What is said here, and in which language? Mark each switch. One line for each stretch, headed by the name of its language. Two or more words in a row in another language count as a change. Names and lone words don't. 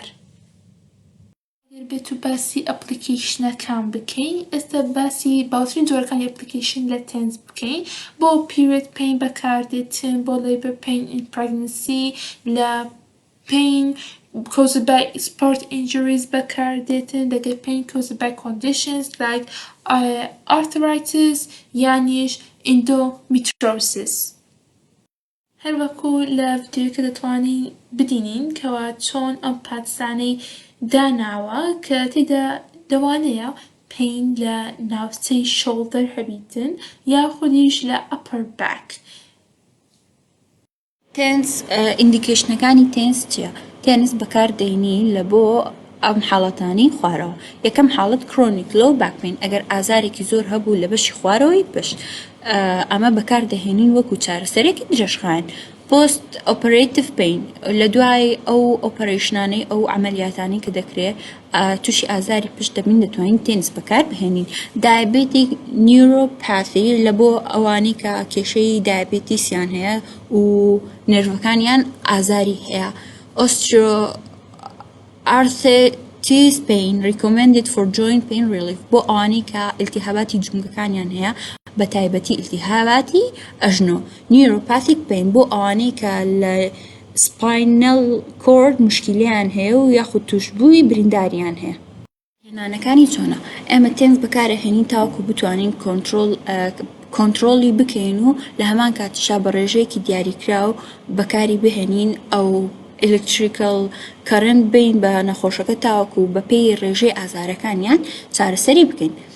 Central Kurdish: ئەگەر بێت و باسی ئەپلیکیشنەکان بکەین، ئێستا باسی باوترین جۆرەکانی ئەپلیکیشن لە تێنس بکەین.
English: بۆ period pain
Central Kurdish: بەکاردێتن، بۆ
English: labour pain in pregnancy, لە pain caused by sport injuries
Central Kurdish: بەکاردێتن، لەگەر
English: pain caused by conditions like arthritis یانیش endometriosis.
Central Kurdish: هەروەکو لە ڤیدیۆکە دەتوانین ببینین کەوا چۆن ئەم پاتسانەی داناوە کە تێیدا دەوانەیە pain لە ناوچەی shoulder هەبیتن یاخودیش لە
English: upper back.
Central Kurdish: تێنس ئیندیکیشنەکانی تێنس چییە؟ تێنس بەکاردێنی لە بۆ ئەم حاڵەتانی خوارەوە. یەکەم حاڵەت
English: chronic low back pain,
Central Kurdish: ئەگەر ئازارێکی زۆر هەبوو لە بەشی خوارەوەی پشت، ئەمە بەکاردەهێنین وەکو چارەسەرێکی درێژخایەن.
English: post operative pain,
Central Kurdish: لە دوای ئەو ئۆپەرێشنانەی ئەو عەمەلیاتانەی کە دەکرێت تووشی ئازاری پشت دەبین دەتوانین تێنس بەکار بهێنین.
English: diabetic neuropathy,
Central Kurdish: لە بۆ ئەوانەی کە کێشەی دایابێتیسیان هەیە و نێروەکانیان ئازاری هەیە.
English: arthritis pain recommended for joint pain relief،
Central Kurdish: بۆ ئەوانەی کە ئیلتیهاباتی جومگەکانیان هەیە بە تایبەتی ئیلتیهاباتی ئەژنۆ.
English: neuropathic pain,
Central Kurdish: بۆ ئەوانەی کە لە
English: spinal cord
Central Kurdish: مشکلیان هەیە و یاخود توشبووی برینداریان هەیە. هێنانەکانی چۆنە؟ ئێمە تێنس بەکارەهێنین تاوەکو بتوانین کۆنترۆلی بکەین و لە هەمان کاتیشا بە ڕێژەیەکی دیاریکراو بەکاری بهێنین ئەو
English: electrical current
Central Kurdish: بین بە نەخۆشەکە تاوەکو بە پێی ڕێژەی ئازارەکانیان چارەسەری بکەین.